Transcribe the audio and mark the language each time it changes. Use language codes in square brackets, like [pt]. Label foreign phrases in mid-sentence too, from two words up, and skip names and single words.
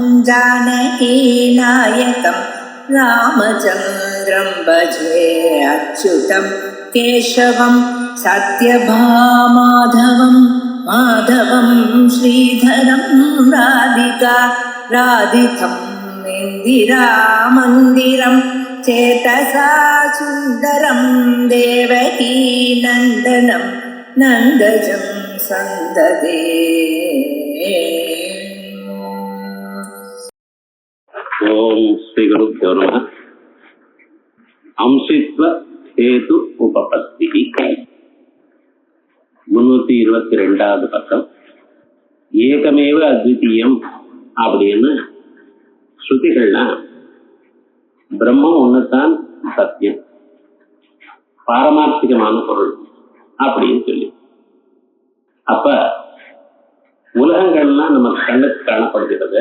[sa] जानकीनायकं रामचन्द्रं भजे अच्युतं केशवं सत्यभामाधवं माधवं श्रीधरं राधिका राधितं इन्दिरामन्दिरं चेतसा सुन्दरं देवकी नन्दनं नन्दजं सन्ददे. ॐ श्री गुरुभ्यो नमः. [ta] அம்சித்வ ஹேது உபபத்தி 322வது பக்கம். [sa] एकमेव अद्वितीयम् [ta] அப்படின்னு ஸ்ருதிகள்லாம் பிரம்மம் ஒண்ணுதான் சத்தியம், பாரமார்த்திகமான பொருள் அப்படின்னு சொல்லி, அப்ப உலகங்கள்லாம் நம்ம கண்ணுக்கு காணப்படுகிறது.